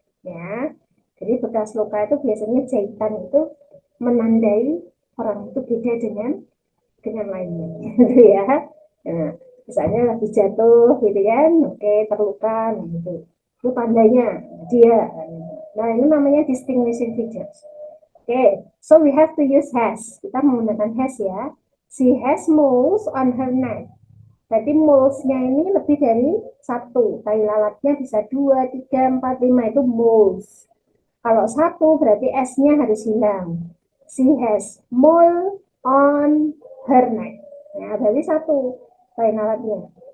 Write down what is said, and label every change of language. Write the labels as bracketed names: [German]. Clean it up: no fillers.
[Indonesian] Ya, jadi bekas luka itu biasanya jahitan itu menandai orang itu beda dengan lainnya, gitu ya. Nah, misalnya lagi jatuh, gitu kan, oke terluka, gitu. Itu tandanya dia. Nah, ini namanya distinguishing features. [English] Oke, so we have to use has. [Indonesian] Kita menggunakan has ya. [English] She has moles on her neck. [Indonesian] Jadi moles-nya ini lebih dari satu. Tai lalatnya bisa 2, 3, 4, 5 itu moles. Kalau satu berarti S-nya harus hilang. [English] She has mole on her neck. [Indonesian] Nah, berarti satu tai lalatnya.